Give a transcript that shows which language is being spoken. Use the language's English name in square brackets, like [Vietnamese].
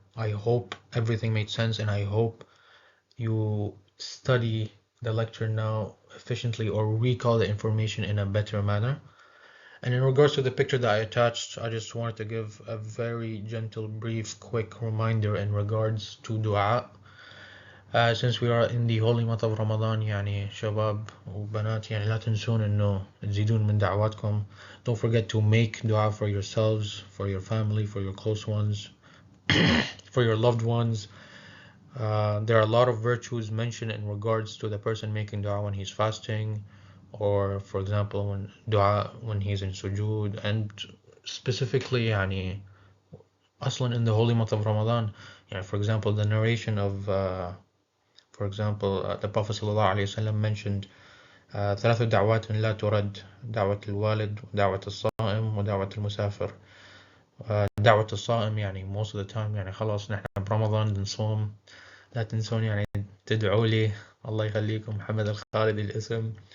[English] I hope everything made sense, and I hope you study the lecture now efficiently or recall the information in a better manner. And in regards to the picture that I attached, I just wanted to give a very gentle, brief, quick reminder in regards to dua. Since we are in the holy month of Ramadan, [Arabic] يعني شباب وبنات يعني لا تنسون إنه تزيدون من دعواتكم. [English] Don't forget to make dua for yourselves, for your family, for your close ones, for your loved ones. There are a lot of virtues mentioned in regards to the person making dua when he's fasting, or for example when dua when he's in sujood, and specifically [Arabic] يعني أصلا [English] in the holy month of Ramadan. For example, the narration of for example the Prophet ﷺ mentioned [Arabic] ثلاث دعوات لا ترد: دعوة الوالد ودعوة الصائم ودعوة المسافر. دعوة الصائم يعني [English] most of the time [Arabic] يعني خلاص نحن برمضان نصوم، لا تنسون يعني تدعوا لي، الله يخليكم، محمد الخالدي الاسم.